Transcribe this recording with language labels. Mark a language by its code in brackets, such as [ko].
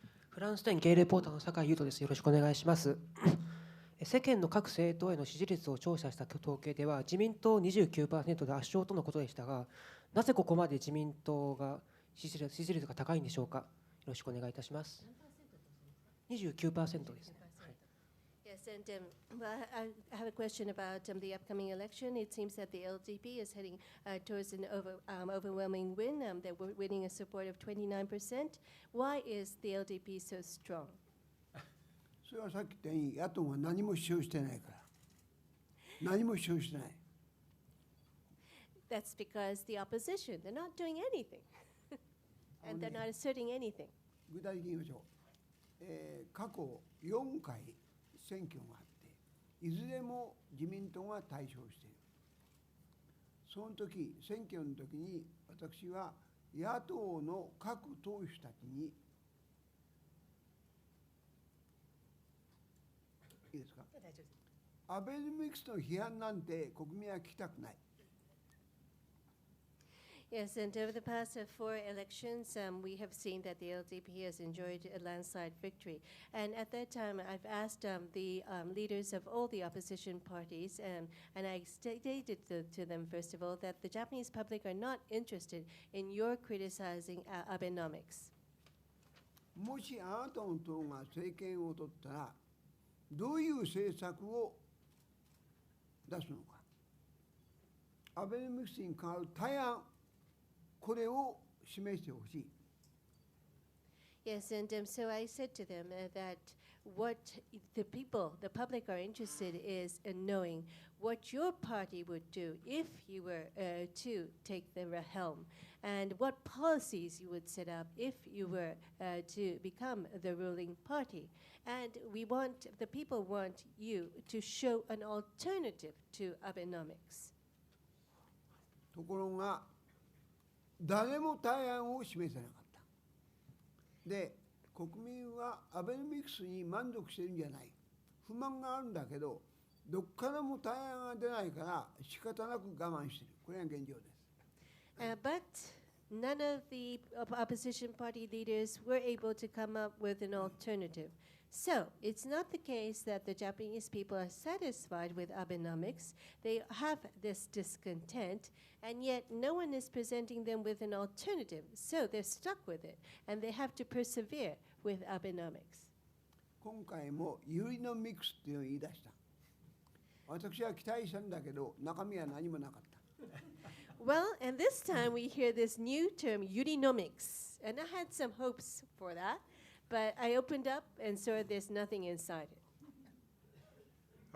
[ja] フランス店経営レポーターの酒井優斗です。よろしくお願いします。世間の各政党への支持率を調査した統計では、自民党 29% で圧勝とのことでしたが、なぜここまで自民党が支持率が高いんでしょうか。よろしくお願いいたします。 29% ですね。 [en] Yes, and well, I have a question about the upcoming election. It seems that the LDP is heading towards an overwhelming win. They're winning a support of 29%. Why is the LDP so strong? [ja] それはさっき言ったように野党が何も主張してないから。何も主張してない。 [en] That's because the opposition, they're not doing anything. And they're not asserting anything. [ja] 具体的に言いましょう。過去4回選挙があって、いずれも自民党が大勝している。その時、選挙の時に私は野党の各党首たちに、いいですか、アベノミクスの批判なんて国民は聞きたくない。 [en] Yes, and over the past 4 elections, we have seen that the LDP has enjoyed a landslide victory. And at that time, I've asked the leaders of all the opposition parties, and I stated to them, first of all, that the Japanese public are not interested in your criticizing Abenomics. [ja] もしあなたの党が政権を取ったら、どういう政策を出すのか。アベノミクスに代わる対案、これを示してほしい。 [en] Yes, and so I said to them that what the public are interested is in knowing what your party would do if you were to take the helm, and what policies you would set up if you were to become the ruling party. And the people want you to show an alternative to Abenomics. [ja] ところが、誰も対案を示せなかった。で、国民はアベノミクスに満足してるんじゃない。不満があるんだけど、どっからも対案が出ないから仕方なく我慢している。これが現状です。 [en] But none of the opposition party leaders were able to come up with an alternative. So it's not the case that the Japanese people are satisfied with Abenomics. They have this discontent, and yet no one is presenting them with an alternative. So they're stuck with it, and they have to persevere with Abenomics. [ja] 今回もユリノミクスっていうのを言い出した。私は期待したんだけど、中身は何もなかった。 [en] Well, and this time we hear this new term, Urinomics, and I had some hopes for that, but I opened up and saw there's nothing inside it.